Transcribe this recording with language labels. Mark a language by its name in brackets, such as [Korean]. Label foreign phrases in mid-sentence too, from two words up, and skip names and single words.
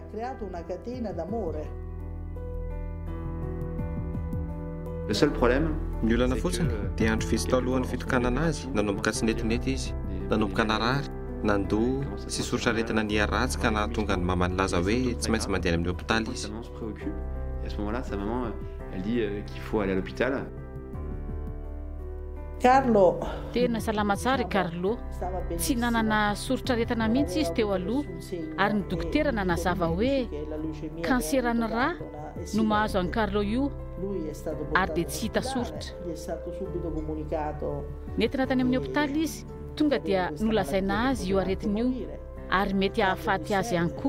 [French] Le seul problème, [Malagasy] ny olana fotsiny dia andro fisy tao alohan'ny fitokanana azy nanomboka tsy netinety izy. Nanomboka narary, nandoa sy sorotraretina ny aratsy ka nahatonga ny mamany laza hoe tsy maintsy mandeha amin'ny hôpitaly izy. [French] sa maman se préoccupe. Et à ce moment-là, sa maman, elle dit qu'il faut aller à l'hôpital. [Malagasy] Carlo Tena salama tsara Carlo. Tsy nanana sorotraretana mihitsy izy teo aloha ary ny dokotera nanazava hoe kanseran'ny rà no mahazo an'i Carlo io ary dia tsy hita soritra. Nentina tany amin'ny hôpitaly izy, tonga dia nolazaina azy io aretiny io ary mety hahafaty azy ihany koa.